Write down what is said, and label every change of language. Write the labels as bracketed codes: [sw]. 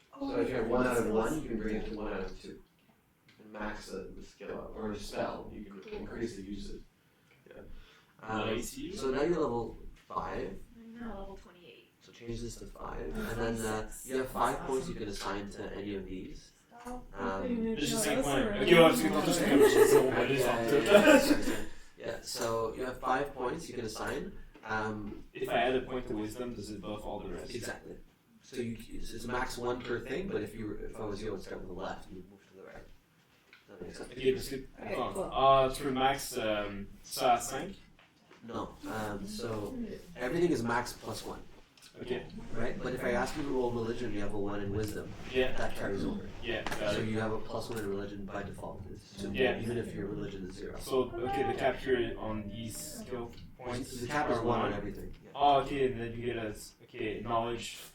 [en] So if you have 1 out of 1, you can bring it to 1 out of 2. And max the skill up, or a spell, you can increase the usage. Yeah. So now you're level 5. I'm now level 28. So change this to 5, and then you have 5 points you can assign to any of these. Just 5 points. [fr] Ok, ouais, parce que tantôt c'était comme ça, on va les sortir. [en] Yeah, so you have 5 points you can assign. If I add a point to wisdom, does it buff all the rest? Exactly. So it's max 1 per thing, but if I was you, I would start with the left and move to the right. Does that make sense? [fr] Ok, parce que tu peux max ça à 5. [en] No. So everything is max plus 1. Okay. Right? But if I ask you to roll religion, you have a 1 in wisdom. Yeah. That carries over. Yeah. So you have a plus 1 in religion by default. Yeah. Even if your religion is 0. So, okay, the cap here on these skill points. The cap is 1 on everything. Yeah. Oh, okay, and then you get a knowledge.